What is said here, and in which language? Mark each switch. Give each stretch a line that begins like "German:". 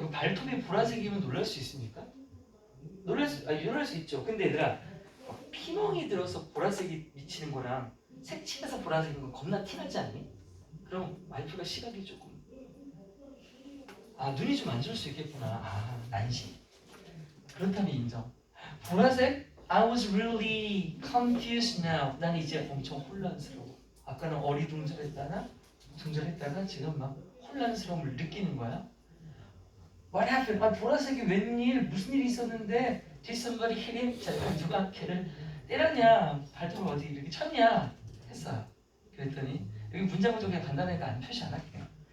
Korean: 그 발톱이 보라색이면 놀랄 수 있습니까? 놀랄 수 있죠. 근데 얘들아 피멍이 들어서 보라색이 미치는 거랑 색칠해서 보라색인 건 겁나 티나지 않니? 그럼 와이프가 시각이 조금 눈이 좀 안 좋을 수 있겠구나. 난시. 그렇다면 인정. 보라색?
English: I was really confused now.
Korean: 난 이제 엄청 혼란스러워. 아까는 어리둥절했다가 지금 막 혼란스러움을 느끼는 거야.
English: What happened?
Korean: 보라색이 웬일? 무슨 일이 있었는데?
English: Did somebody hit him?
Korean: 자, 누가 걔를 때렸냐? 발톱을 어디 이렇게 쳤냐? 했어요. 그랬더니 여기 문장부터 그냥 간단하니까 안 표시 안 할게요.